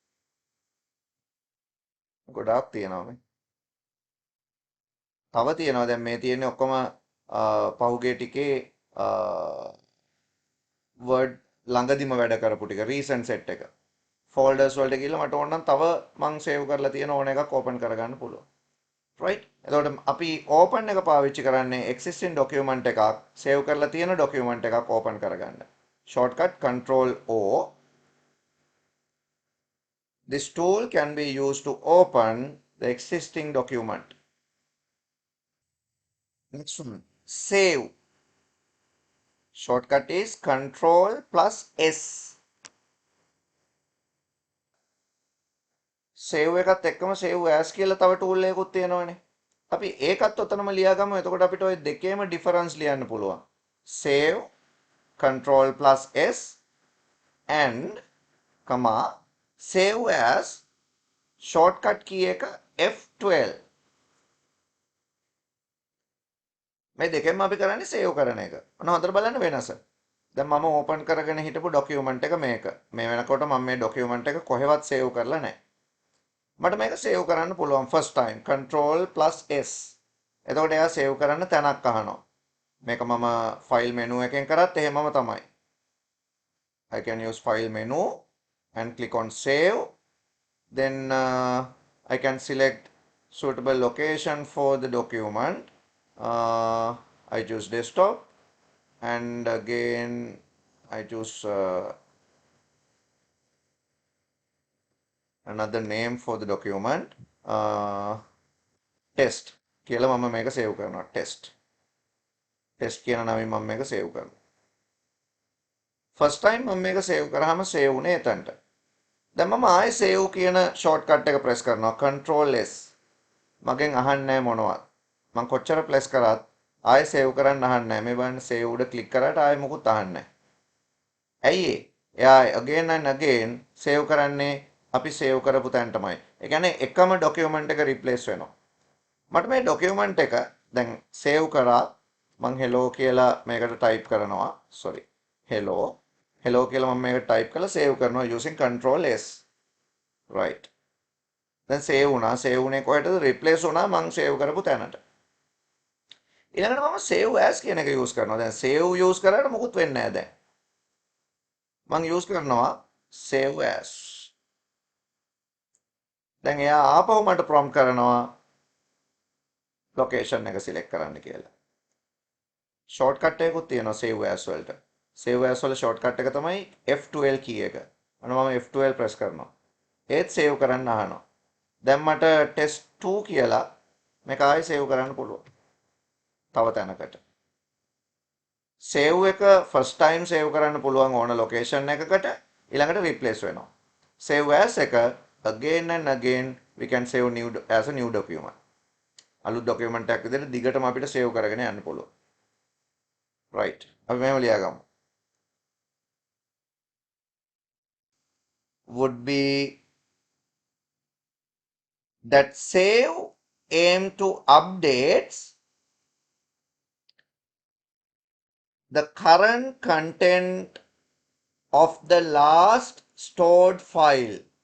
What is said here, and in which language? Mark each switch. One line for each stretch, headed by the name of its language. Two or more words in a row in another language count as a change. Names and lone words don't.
Sinhala: ගොඩාක් තියෙනවා මේ. තව තියෙනවා දැන් මේ තියෙන්නේ ඔක්කොම පහුගිය ටිකේ Word ළඟදිම වැඩ කරපු ටික
English: recent set
Sinhala: එක. folders වලට ගිහලා මට ඕන නම් තව මං save කරලා තියෙන ඕන එකක් open කරගන්න පුළුවන්. right? එතකොට අපි open එක පාවිච්චි කරන්නේ
English: existing document
Sinhala: එකක් save කරලා තියෙන document එකක් open කරගන්න.
English: shortcut control O. This tool can be used to open the existing document. Next one, save. Shortcut is control plus S.
Sinhala: save එකත් එක්කම
English: save as
Sinhala: කියලා තව tool එකකුත් තියෙනවනේ. අපි ඒකත් ඔතනම ලියාගමු. එතකොට අපිට ওই දෙකේම difference ලියන්න පුළුවන්.
English: save control plus S and comma save as shortcut key එක F12.
Sinhala: මේ දෙකෙන්ම අපි කරන්නේ save කරන එක. ඔන්න හොඳට බලන්න වෙනස. දැන් මම open කරගෙන හිටපු document එක මේක. මේ වෙනකොට මම මේ document එක කොහෙවත් save කරලා නැහැ. මට මේක save කරන්න පුළුවන්
English: first time control plus S.
Sinhala: එතකොට එයා save කරන්න තැනක් අහනවා. මේක මම file menu එකෙන් කරත් එහෙමම තමයි.
English: I can use file menu and click on save. Then I can select suitable location for the document. I choose desktop and again I choose another name for the document.
Sinhala: Test කියලා මම මේක save කරනවා. Test කියන නමින් මම මේක save කරනවා.
English: first time
Sinhala: මම මේක save කරාම save වුණේ එතනට. දැන් මම ආයෙ save කියන shortcut එක press කරනවා.
English: control S.
Sinhala: මගෙන් අහන්නේ නැහැ මොනවත්. මම කොච්චර press කරත් ආයෙ save කරන්න අහන්නේ නැහැ. මේ බලන්න save උඩ click කරාට ආයෙ මොකුත් අහන්නේ නැහැ. ඇයි ඒ? එයා
English: again and again
Sinhala: save කරන්නේ අපි save කරපු තැනටමයි. ඒ කියන්නේ එකම document එක replace වෙනවා. මට මේ document එක දැන් save කරා මං hello කියලා මේකට type කරනවා. sorry. hello කියලා මම මේකට type කරලා save කරනවා
English: using control S.
Sinhala: right. දැන් save වුණා. save වුණේ කොහෙටද? replace වුණා මං save කරපු තැනට. ඊළඟට මම
English: save as
Sinhala: කියන එක use කරනවා. දැන් save use කරාට මොකුත් වෙන්නේ නැහැ දැන්. මං use කරනවා
English: save as.
Sinhala: දැන් එයා ආපහු මට prompt කරනවා location එක select කරන්න කියලා. shortcut එකකුත් තියෙනවා
English: save as
Sinhala: වලට.
English: save as
Sinhala: වල shortcut එක තමයි F12 key එක. අන්න මම F12 press කරනවා. ඒත් save කරන්න අහනවා. දැන් මට test 2 කියලා මේක ආයෙ save කරන්න පුළුවන්. තව තැනකට. save එක
English: first time
Sinhala: save කරන්න පුළුවන් ඕන location එකකට ඊළඟට replace වෙනවා.
English: save as එක again and again we can save new as a new document.
Sinhala: අලුත් document එකක් විදිහට දිගටම අපිට save කරගෙන යන්න පුළුවන්. right. අපි මෙහෙම ලියාගමු.
English: would be that save aim to updates the current content of the last stored file,